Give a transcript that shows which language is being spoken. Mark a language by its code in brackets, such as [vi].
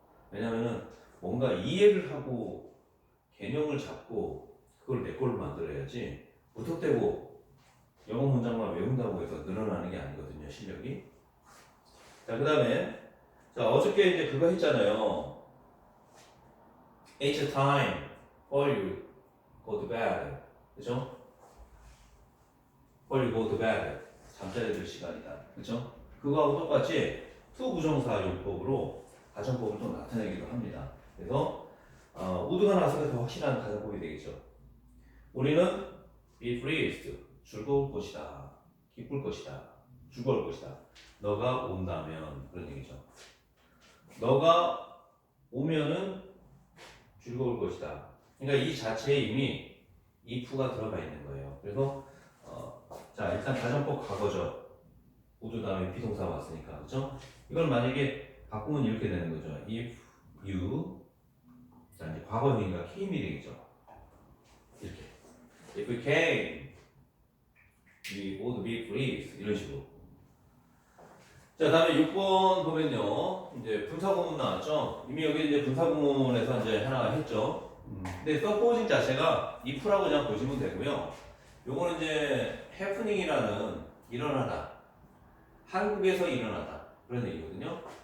[ko] 왜냐면은 뭔가 이해를 하고 개념을 잡고 그걸 내 걸로 만들어야지 무턱대고 영어 문장만 외운다고 해서 늘어나는 게 아니거든요, 실력이. 자, 그 다음에 자 어저께 이제 그거 했잖아요. [en] It's time for you go to bed. [ko] 그죠? [en] for you go to bed. [ko] 잠자리 들 시간이다. 그죠? 그거하고 똑같이 to 부정사 용법으로 가정법을 또 나타내기도 합니다. 그래서 would가 나서가 더 확실한 가정법이 되겠죠. 우리는 [en] be pleased, [ko] 즐거울 것이다, 기쁠 것이다, 즐거울 것이다. 너가 온다면 그런 얘기죠. 너가 오면은 즐거울 것이다. 그러니까 이 자체에 이미 if가 들어가 있는 거예요. 그래서 자 일단 가정법 과거죠. would 다음에 비동사 왔으니까 그렇죠? 이걸 만약에 바꾸면 이렇게 되는 거죠. if you 자 이제 과거니까 came이 되겠죠. 이렇게 [en] if we came we would be pleased [ko] 이런 식으로. 자 다음에 6번 보면요 이제 분사구문 나왔죠. 이미 여기 이제 분사구문에서 이제 하나 했죠. 근데 supposing 자체가 if라고 그냥 보시면 되고요. 요거는 이제 happening이라는 일어나다, 한국에서 일어나다 그런 얘기거든요.